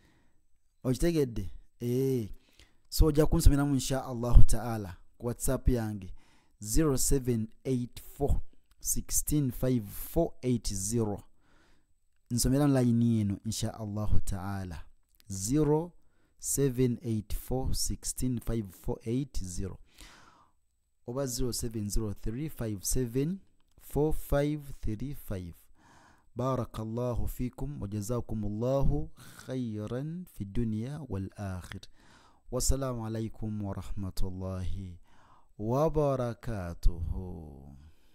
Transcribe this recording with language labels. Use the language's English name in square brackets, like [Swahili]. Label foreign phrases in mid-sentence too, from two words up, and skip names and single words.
[Ganda] so ojja kunsomera mu [Arabic] إن شاء الله تعالى [Ganda] ku WhatsApp yange 0784165480 nsomera line eno [Arabic] إن شاء الله تعالى [Ganda] 0784165480 oba 0703574535. [Arabic] بارك الله فيكم وجزاكم الله خيرا في الدنيا والآخرة. والسلام عليكم ورحمة الله وبركاته.